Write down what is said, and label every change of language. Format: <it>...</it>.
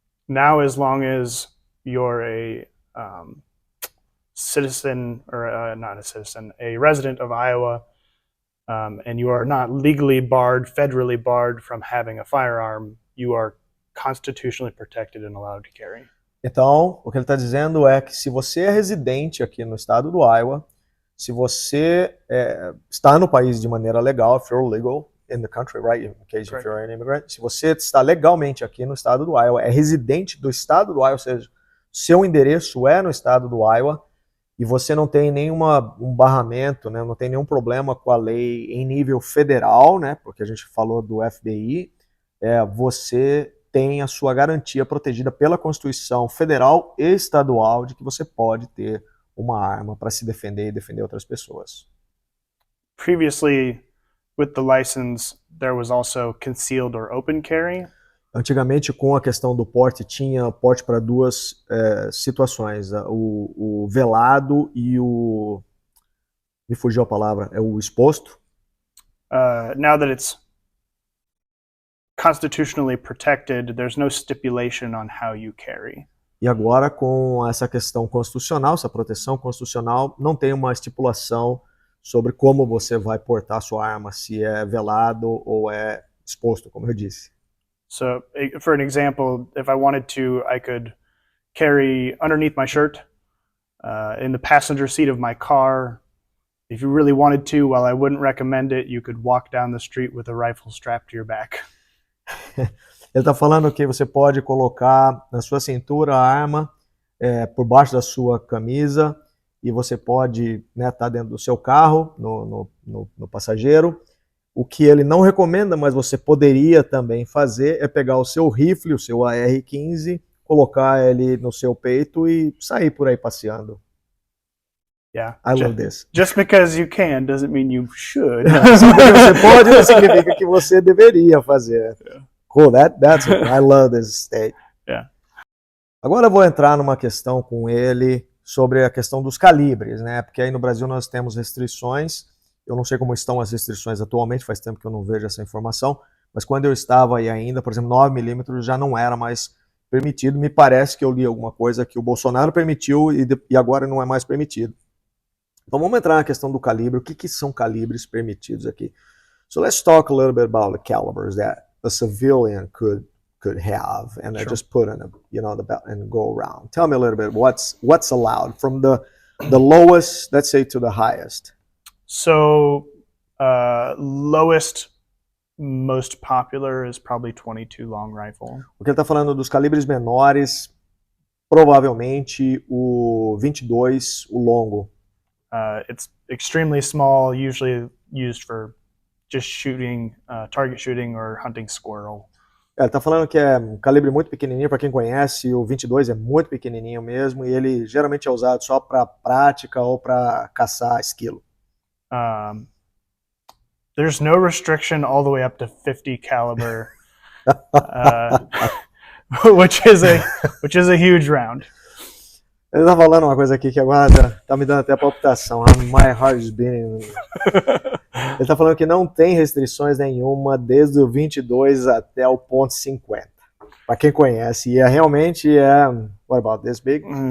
<en>Now, as long as you're a citizen, or not a citizen, a resident of Iowa, and you are not legally barred, federally barred from having a firearm, you are constitutionally protected and allowed to carry.</en> <pt>Então, o que ele está dizendo é que se você é residente aqui no estado do Iowa, se você está no país de maneira legal,</pt> <en>if you're legal in the country, right, in case if you're an immigrant,</en> <pt>se você está legalmente aqui no estado do Iowa, é residente do estado do Iowa, ou seja, seu endereço é no estado do Iowa, e você não tem nenhum barramento, né, não tem nenhum problema com a lei em nível federal, né, porque a gente falou do FBI, você tem a sua garantia protegida pela Constituição Federal e Estadual de que você pode ter uma arma para se defender e defender outras pessoas.</pt> <en>Previously, with the license, there was also concealed or open carry.</en> <pt>Antigamente, com a questão do porte, tinha porte para duas situações, o velado e o... me fugiu a palavra, é o exposto.</pt> <en>Now that it's constitutionally protected, there's no stipulation on how you carry.</en> <pt>E agora, com essa questão constitucional, essa proteção constitucional, não tem uma estipulação sobre como você vai portar sua arma, se é velado ou é exposto, como eu disse.</pt> <en>So, for an example, if I wanted to, I could carry underneath my shirt, in the passenger seat of my car. If you really wanted to, while I wouldn't recommend it, you could walk down the street with a rifle strapped to your back.</en> <pt>Ele está falando que você pode colocar na sua cintura a arma por baixo da sua camisa e você pode estar dentro do seu carro, no passageiro. O que ele não recomenda, mas você poderia também fazer, é pegar o seu rifle, o seu AR-15, colocar ele no seu peito e sair por aí passeando.</pt> <en>Yeah. I love this. Just because you can doesn't mean you should.</en> <pt>Só porque você pode não significa que você deveria fazer.</pt> <en>Yeah. Cool, that's it. I love this state. Yeah.</en> <pt>Agora eu vou entrar numa questão com ele sobre a questão dos calibres, né? Porque aí no Brasil nós temos restrições. Eu não sei como estão as restrições atualmente, faz tempo que eu não vejo essa informação, mas quando eu estava aí ainda, por exemplo, 9mm já não era mais permitido. Me parece que eu li alguma coisa que o Bolsonaro permitiu e agora não é mais permitido. Então vamos entrar na questão do calibre. O que são calibres permitidos aqui?</pt> <en>So let's talk a little bit about the calibers that a civilian could could have, and I Sure. just put in the belt and go around. Tell me a little bit what's allowed from the lowest, let's say, to the highest. So lowest, most popular is probably 22 long rifle.</en> <pt>O que ele está falando dos calibres menores, provavelmente o 22, o longo.</pt> <en>It's extremely small, usually used for just shooting, target shooting or hunting squirrel.</en> <pt>Ele está falando que é um calibre muito pequenininho, para quem conhece, o 22 é muito pequenininho mesmo, e ele geralmente é usado só para prática ou para caçar esquilo.</pt> <en>There's no restriction all the way up to 50 caliber, which is a huge round.</en> <pt>Ele está falando uma coisa aqui que agora tá me dando até palpitação.</pt> <en>My heart is beating.</en> <pt>Ele está falando que não tem restrições nenhuma desde o 22 até o ponto .50. Para quem conhece, e realmente</pt> <en>what about this big?</en>